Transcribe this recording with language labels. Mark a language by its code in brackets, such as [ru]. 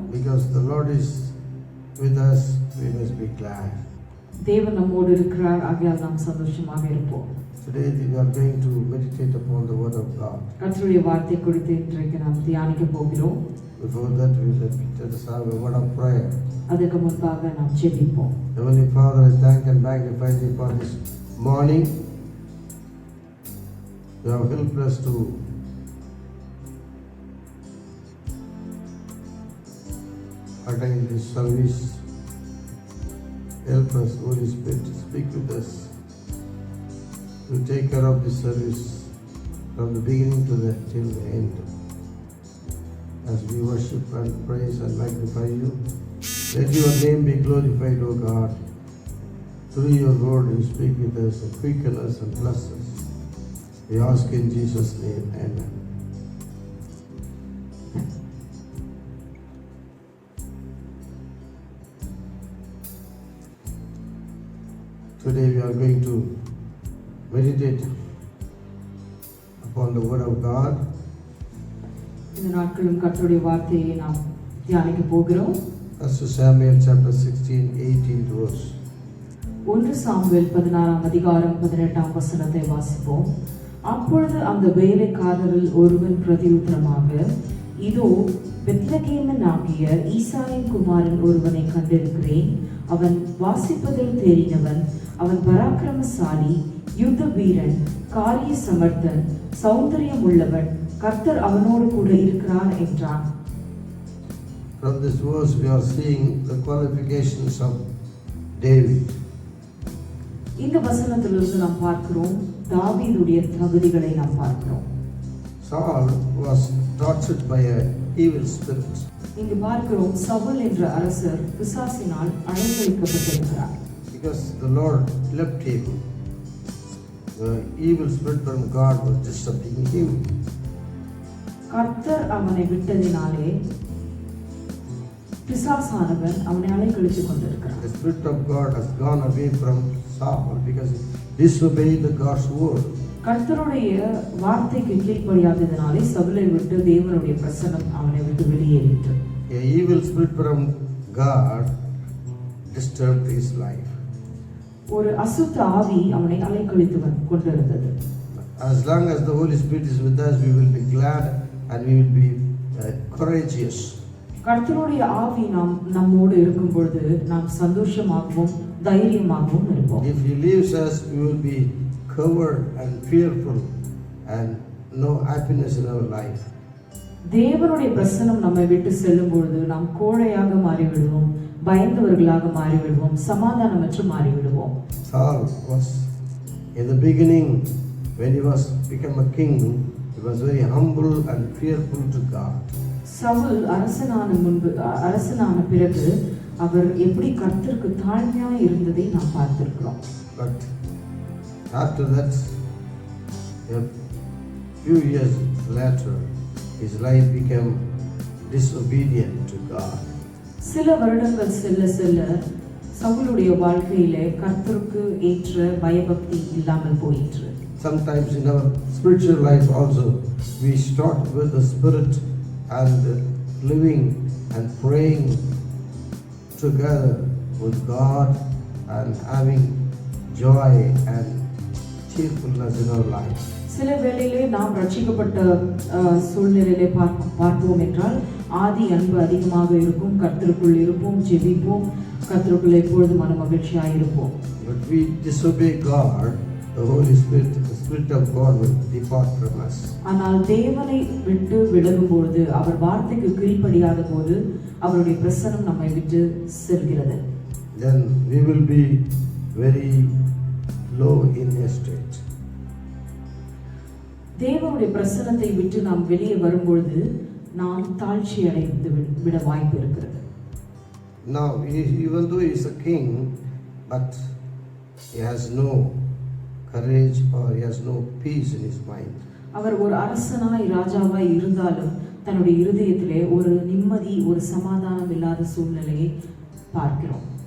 [en] Because the Lord is with us, we must be glad. [ta] தேவன் நம்மோடு இருக்கிறார், ஆகையால் நாம் சந்தோஷமாக இருப்போம். [en] Today we are going to meditate upon the word of God. [ta] கர்த்தருடைய வார்த்தை குறித்து இன்றைக்கு நாம் தியானிக்க போகிறோம். [en] Before that we let us have a word of prayer. [ta] அதற்கு முன்பாக நாம் ஜெபிப்போம். [en] Heavenly Father, I thank and magnify thee for this morning. You have helped us to attain this service. Help us, Holy Spirit, to speak with us, to take care of this service from the beginning to till the end. As we worship and praise and magnify you, let your name be glorified, O God. Through your word you speak with us and quicken us and bless us. We ask in Jesus' name, amen. Today we are going to meditate upon the word of God. [ta] இந்த நாட்களும் கர்த்தருடைய வார்த்தையை நாம் தியானிக்க போகிறோம். [en] 1 Samuel chapter 16:18 verse. [ta] 1 Samuel 16:18 வாசிப்போம். அப்பொழுது அந்த வேலைக்காரரில் ஒருவன் பிரதியுத்தரமாக, இதோ பெத்லகேமனாகிய ஈசாயின் குமாரன் ஒருவனை கண்டிருக்கிறேன். அவன் வாசிப்பதில் தெரிந்தவன், அவன் பராக்கிரமசாலி, யுத்த வீரன், காரிய சமர்த்தன், சௌந்தரியம் உள்ளவன், கர்த்தர் அவனோடு கூட இருக்கிறார் என்றான். [en] From this verse we are seeing the qualifications of David. [ta] இந்த வசனத்திலிருந்து நாம் பார்க்கிறோம் தாவீதுடைய தகுதிகளை நாம் பார்க்கிறோம். [en] Saul was tortured by an evil spirit. [ta] இங்கு பார்க்கிறோம் சவுல் என்ற அரசர் பிசாசினால் அழைக்கப்பட்டிருக்கிறார். [en] Because the Lord left him, the evil spirit from God was disturbing him. [ta] கர்த்தர் அவனை விட்டதினாலே பிசாசானவன் அவனை அலைக்கழித்துக் கொண்டிருக்கிறான். [en] The spirit of God has gone away from Saul because he disobeyed the God's word. [ta] கர்த்தருடைய வார்த்தைக்கு கீழ்ப்படியாததினாலே சவுலை விட்டு தேவனுடைய பிரசன்னம் அவனை விட்டு வெளியேறிற்று. [en] A evil spirit from God disturbed his life. [ta] ஒரு அசுத்த ஆவி அவனை அலைக்கழித்து கொண்டிருந்தது. [en] As long as the Holy Spirit is with us, we will be glad and we will be courageous. [ta] கர்த்தருடைய ஆவி நம்மோடு இருக்கும் பொழுது நாம் சந்தோஷமாகவும் தைரியமாகவும் இருப்போம். [en] If he leaves us, we will be covered and fearful and no happiness in our life. [ta] தேவனுடைய பிரசன்னம் நம்மை விட்டு செல்லும் பொழுது நாம் கோழையாக மாறிவிடுவோம், பயந்தவர்களாக மாறிவிடுவோம், சமாதானமற்று மாறிவிடுவோம். [en] Saul was in the beginning, when he was become a king, he was very humble and fearful to God. [ta] Saul அரசனான பிறகு அவர் எப்படி கர்த்தருக்கு தாழ்மையாக இருந்ததை நாம் பார்த்திருக்கிறோம். [en] But after that, a few years later, his life became disobedient to God. [ta] சில வருடங்கள் செல்ல செல்ல சவுலுடைய வாழ்க்கையிலே கர்த்தருக்கு ஏற்ற பயபக்தி இல்லாமல் போயிற்று. [en] Sometimes in our spiritual life also, we start with the spirit and living and praying together with God and having joy and cheerfulness in our life. [ta] சில வேளையிலே நாம் ரட்சிக்கப்பட்ட சூழ்நிலையிலே பார்ப்போம் என்றால் ஆதி அன்பு அதிகமாக இருக்கும், கர்த்தருக்குள் இருப்போம், ஜெபிப்போம், கர்த்தருக்குள் எப்பொழுதும் மன மகிழ்ச்சியாக இருப்போம். [en] But we disobey God, the Holy Spirit, the Spirit of God will depart from us. [ta] ஆனால் தேவனை விட்டு விலகும் பொழுது, அவர் வார்த்தைக்கு கீழ்ப்படியாத போது அவருடைய பிரசன்னம் நம்மை விட்டு செல்கிறது. [en] Then we will be very low in estate. [ta] தேவனுடைய பிரசன்னத்தை விட்டு நாம் வெளியே வரும்பொழுது நாம் தாழ்ச்சி அடைந்து விட வாய்ப்பு இருக்கிறது. [en] Now, even though he is a king, but he has no courage or he has no peace in his mind. [ta] அவர் ஒரு அரசனாய் ராஜாவாய் இருந்தாலும் தன்னுடைய இருதயத்திலே ஒரு நிம்மதி, ஒரு சமாதானம் இல்லாத சூழ்நிலையை பார்க்கிறோம்.